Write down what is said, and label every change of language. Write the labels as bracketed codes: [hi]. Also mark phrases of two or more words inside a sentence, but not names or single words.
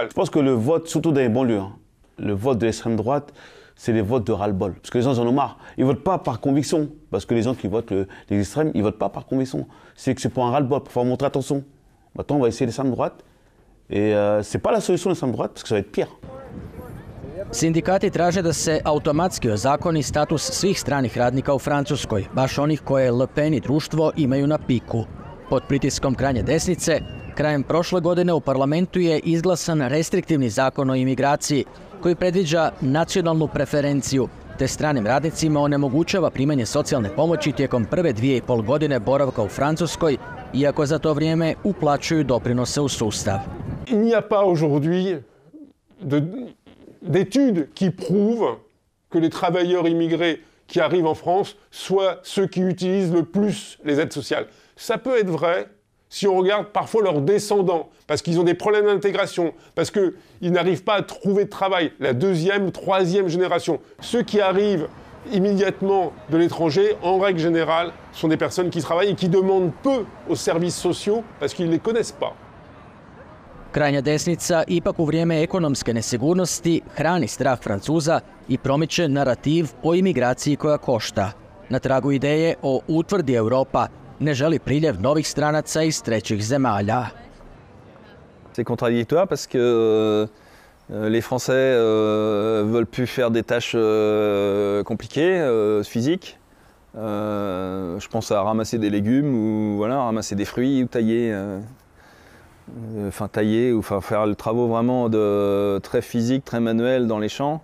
[fr] Je pense que le vote, surtout dans les banlieues, le vote de l'extrême droite, c'est les votes de ras-le-bol. Parce que les gens en ont marre. Ils ne votent pas par conviction. Parce que les gens qui votent les extrêmes, ils ne votent pas par conviction. C'est que c'est pour un ras-le-bol, pour faire montrer attention. Maintenant, on va essayer l'extrême droite. Et ce n'est pas la solution de l'extrême droite, parce que ça va être pire. [hr] Sindikati traže da se automatski ozakoni status svih stranih radnika u Francuskoj, baš onih koje Le Pen i društvo imaju na piku. Pod pritiskom krajnje desnice, krajem prošle godine u parlamentu je izglasan restriktivni zakon o imigraciji koji predviđa nacionalnu preferenciju, te stranim radnicima onemogućava primanje socijalne pomoći tijekom prve 2,5 godine boravka u Francuskoj, iako za to vrijeme uplaćuju doprinose u sustav. [fr] Il n'y a pas aujourd'hui d'études qui prouvent que les travailleurs immigrés qui arrivent en France soient ceux qui utilisent le plus les aides sociales. Ça peut être vrai si on regarde parfois leurs descendants, parce qu'ils ont des problèmes d'intégration, parce qu'ils n'arrivent pas à trouver de travail, la deuxième ou troisième génération. Ceux qui arrivent immédiatement de l'étranger, en règle générale, sont des personnes qui travaillent et qui demandent peu aux services sociaux parce qu'ils ne les connaissent pas. [hr] Krajnja desnica ipak u vrijeme ekonomske nesigurnosti hrani strah Francuza i promiče narativ o imigraciji koja košta. Na tragu ideje o utvrdi Europa ne želi priljev novih stranaca iz trećih zemalja. [fr] C'est contradictoire parce que les Français veulent plus faire des tâches compliquées, physiques. Je pense à ramasser des légumes ou ramasser des fruits ou tailler. Tailler ou faire les travaux vraiment très physiques, très manuels dans les champs.